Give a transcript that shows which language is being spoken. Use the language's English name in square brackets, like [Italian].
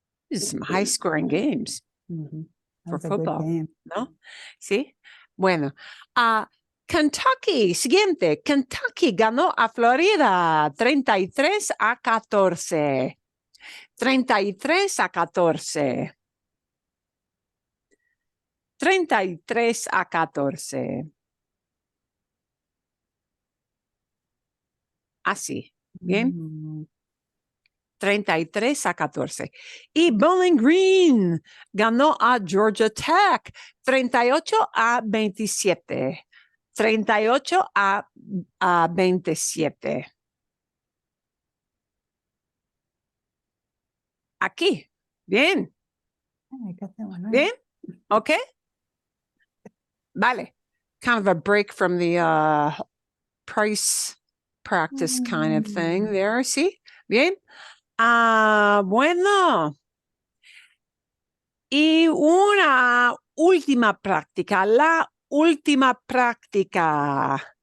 [English] These are some high-scoring games for football, ¿no? [Spanish] Sí. Bueno, Kentucky, siguiente. Kentucky ganó a Florida 33-14. 33-14. 33-14. Así. Bien. 33-14. Y Bowling Green ganó a Georgia Tech 38-27. 38-27. Aquí. Bien. Ay, ¿qué hacemos, no? Bien. Okay. Vale. [English] Kind of a break from the price practice kind of thing there. [Spanish] See? Bien. Bueno. Y una última práctica, la última práctica.